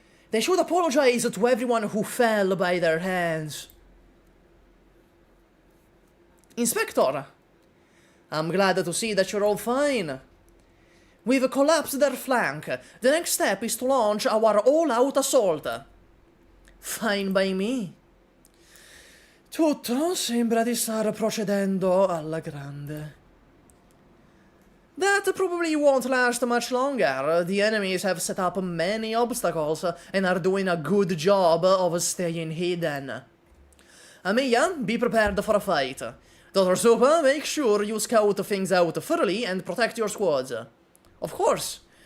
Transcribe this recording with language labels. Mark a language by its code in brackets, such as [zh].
[en] They should apologize to everyone who fell by their hands. Inspector, I'm glad to see that you're all fine. We've collapsed their flank. The next step is to launch our all-out assault. Fine by me. [it] Tutto sembra di star procedendo alla grande. That [en] That probably won't last much longer. The enemies have set up many obstacles and are doing a good job of staying hidden. Mia, be prepared for a fight. Dr. SUPAH, make sure you scout things out thoroughly and protect your squads. Of course.